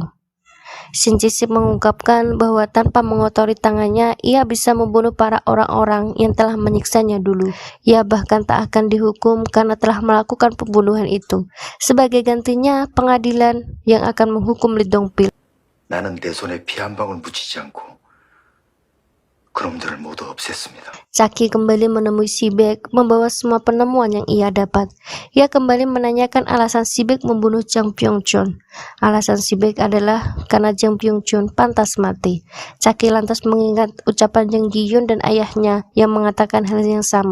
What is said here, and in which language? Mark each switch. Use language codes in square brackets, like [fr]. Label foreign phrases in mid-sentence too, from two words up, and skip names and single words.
[id] Shin Ji-sik mengungkapkan bahwa tanpa mengotori tangannya, ia bisa membunuh para orang-orang yang telah menyiksanya dulu. Ia bahkan tak akan dihukum karena telah melakukan pembunuhan itu. Sebagai gantinya, pengadilan yang akan menghukum Lee Dong-pil. [ko] 나는 내 손에 피 한 방울 묻히지 않고 그놈들을 모두 없앴습니다. [id] Chucky kembali menemui Si-baek membawa semua penemuan yang ia dapat. Ia kembali menanyakan alasan Si-baek membunuh Jang Byung-chun. Alasan Si-baek adalah karena Jang Byung-chun pantas mati. Chucky lantas mengingat ucapan Jang Gi-yun dan ayahnya yang mengatakan hal yang sama.